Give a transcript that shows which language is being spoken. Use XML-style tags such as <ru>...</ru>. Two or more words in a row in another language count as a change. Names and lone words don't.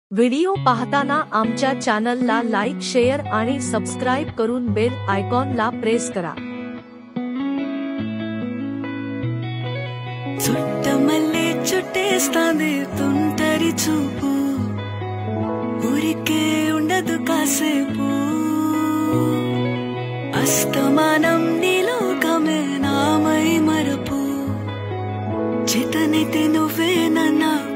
<mr>व्हिडिओ पाहताना आमच्या चॅनलला लाईक, शेअर आणि सबस्क्राइब करून बेल आयकॉनला प्रेस करा।</mr> <te>చుట్టమల్లే చుట్టేస్తాంది తుంటరి చూపు ఊరికే ఉండదు కాసేపు అస్తమానం నీలోకమే నామై మరపు చేతనైతే నువ్వే నన్నా</te>